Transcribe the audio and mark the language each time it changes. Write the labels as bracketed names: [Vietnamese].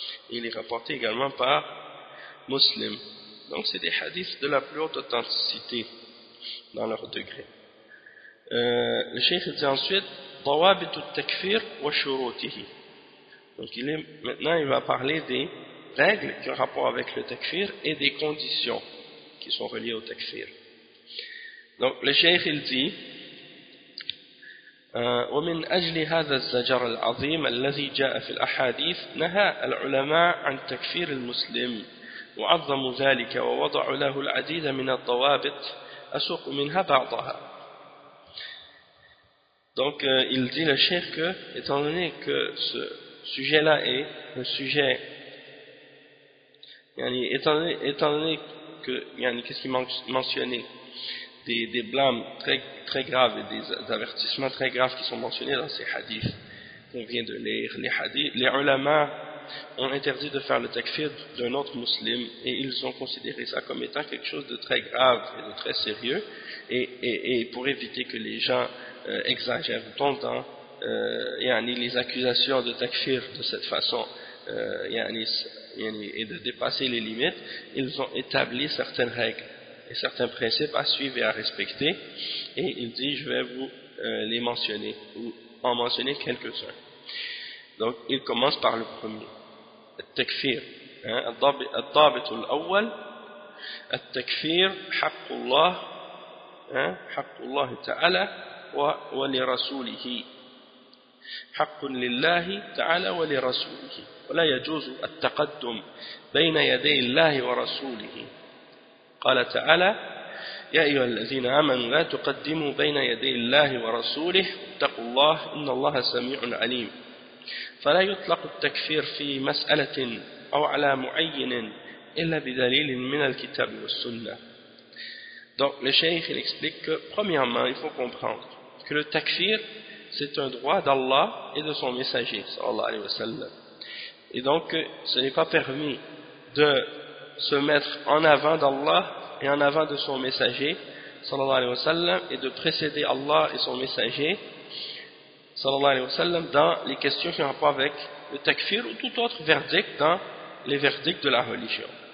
[French] Il est rapporté également par Muslim. Donc c'est des hadiths de la plus haute authenticité dans leur degré. Le cheikh dit ensuite [Arabic] ضوابط التكفير وشروطه. [French] Donc il va parler des règles qui ont rapport avec le takfir et des conditions qui sont reliées au takfir. Donc le cheikh il dit [Arabic] ومن اجل هذا الزجر العظيم الذي جاء في الاحاديث نهى العلماء عن تكفير المسلم وعظموا ذلك ووضعوا له العديد من الضوابط أسوق منها بعضها. [French] Donc il dit le cheikh que, étant donné que ce sujet-là est un sujet, yani, étant donné que, yani, qu'est-ce qui mentionné des blâmes très, très graves et des avertissements très graves qui sont mentionnés dans ces hadiths qu'on vient de lire. Les hadiths, les ulama ont interdit de faire le takfir d'un autre muslim et ils ont considéré ça comme étant quelque chose de très grave et de très sérieux et pour éviter que les gens exagèrent tant dans les accusations de takfir de cette façon et de dépasser les limites, ils ont établi certaines règles et certains principes à suivre et à respecter et il dit je vais vous les mentionner ou en mentionner quelques-uns. Donc il commence par le premier, [Arabic] التكفير الضابط الأول التكفير حق الله حق الله تعالى ولرسوله حق لله تعالى ولرسوله ولا يجوز التقدم بين يدي الله ورسوله قال تعالى يا أيها الذين آمنوا لا تقدموا بين يدي الله ورسوله اتقوا الله إن الله سميع عليم فلا يطلق التكفير في مسألة أو على معين إلا بدليل من الكتاب والسنة. [French] Donc le cheikh il explique que premièrement il faut comprendre que le takfir c'est un droit d'Allah et de son messager sallallahu alayhi wa sallam. Et donc ce n'est pas permis de se mettre en avant d'Allah et en avant de son messager sallallahu alayhi wa sallam et de précéder Allah et son messager sallallahu alayhi wa sallam dans les questions qui ont rapport avec le takfir ou tout autre verdict dans les verdicts de la religion.